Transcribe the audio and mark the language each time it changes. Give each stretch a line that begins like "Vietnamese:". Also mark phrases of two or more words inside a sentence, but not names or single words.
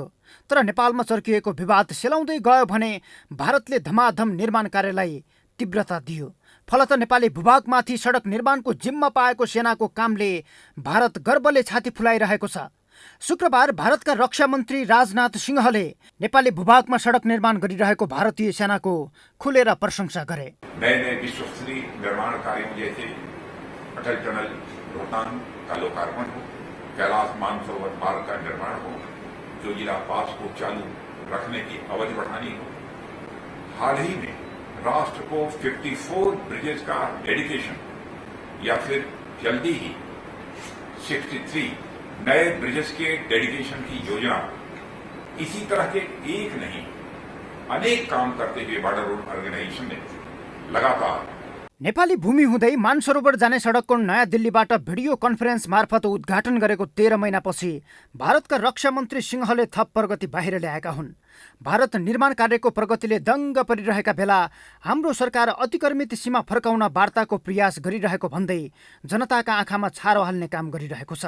Nepali: तर नेपालमा चर्किएको विवाद सेलाउँदै गयो भने भारतले धमाधम निर्माण कार्यलाई तीव्रता दियो। फलत नेपाली भूभागमाथि सडक निर्माणको जिम्मा पाएको सेनाको कामले भारत गर्वले छाती फुलाइरहेको छ। शुक्रबार भारतका रक्षा मन्त्री राजनाथ सिंहले नेपाली भूभागमा सडक निर्माण गरिरहेको भारतीय सेनाको खुलेर प्रशंसा गरे।
Hindi: नए विश्वस्तरीय निर्माण कार्यों जैसे अटल टनल रोहतांग का लोकार्पण हो, कैलाश मानसरोवर मार्ग का निर्माण हो, जोजिला पास को चालू रखने की अवधि बढ़ानी हो। हाल ही में राष्ट्र को 54 ब्रिजेस का डेडिकेशन या फिर जल्दी ही 63 नए ब्रिजेस के डेडिकेशन की योजना, इसी तरह के एक नहीं अनेक काम करते हुए बॉर्डर रोड अर्गेनाइजेशन ने लगातार
Nepali: नेपाली भूमि हुँदै मानसरोवर जाने सडकको नयाँ दिल्लीबाट
English: video conference
Nepali: मार्फत उद्घाटन गरेको 13 महिनापछि भारतका रक्षा मन्त्री सिंहले थप प्रगति बाहिर ल्याएका हुन्। भारत निर्माण कार्यको प्रगतिले दङ्ग परिरहेका बेला हाम्रो सरकार अतिक्रमित सीमा फर्काउन वार्ताको प्रयास गरिरहेको भन्दै जनताका आँखामा छारो हाल्ने काम गरिरहेको छ।